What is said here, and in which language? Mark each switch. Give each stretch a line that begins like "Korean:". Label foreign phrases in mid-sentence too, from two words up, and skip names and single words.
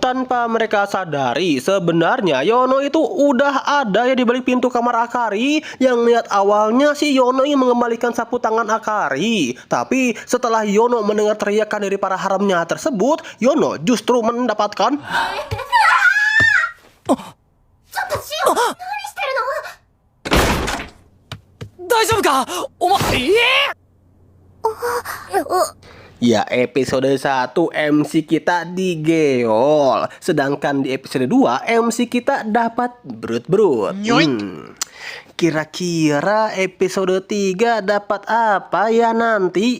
Indonesian: Tanpa mereka sadari, sebenarnya Yono itu udah ada ya di balik pintu kamar Akari. Yang lihat awalnya si Yono ingin mengembalikan sapu tangan Akari, tapi setelah Yono mendengar teriakan dari para haramnya tersebut, Yono justru mendapatkan
Japanese: ちょっとシオ何してるの大丈夫かお前、
Indonesian: Ya, episode 1 MC kita digeol. Sedangkan di episode 2 MC kita dapat brut-brut. Kira-kira episode 3 dapat apa ya nanti?